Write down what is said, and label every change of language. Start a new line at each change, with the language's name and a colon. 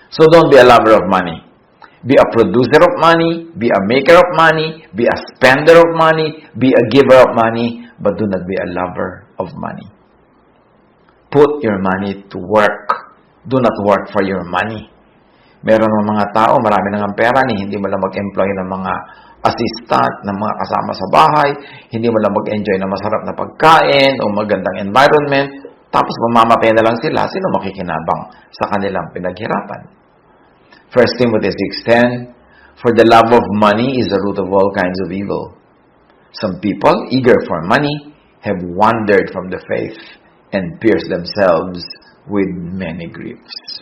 English: So don't be a lover of money. Be a producer of money, be a maker of money, be a spender of money, be a giver of money, but do not be a lover of money. Put your money to work. Do not work for your money.
Filipino: Meron mga tao, marami nang pera, hindi mo lang mag-employ ng mga assistant, ng mga kasama sa bahay, hindi mo lang mag-enjoy ng masarap na pagkain o magandang environment, tapos mamamatay na lang sila, sino makikinabang sa kanilang pinaghirapan?
English: 1 Timothy 6:10, for the love of money is the root of all kinds of evil. Some people, eager for money, have wandered from the faith and pierced themselves with many griefs.